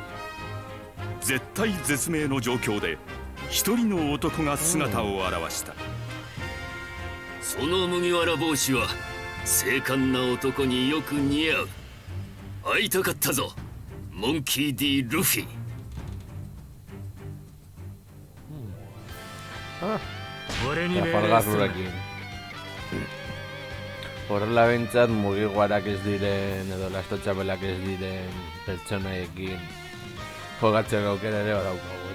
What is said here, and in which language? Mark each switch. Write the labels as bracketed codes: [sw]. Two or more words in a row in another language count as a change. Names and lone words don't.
[ja] 絶体絶命の状況で一人の男が姿を現した。その麦わら帽子は精悍な男によく似合う。会いたかったぞ、モンキー D ルフィ。 [eu] Trafalgar Law-ekin. Horrela behintzat mugigoarak ez diren edo lastotxapelak ez diren pertsonaiekin jogatzeko aukera ere badaukagu.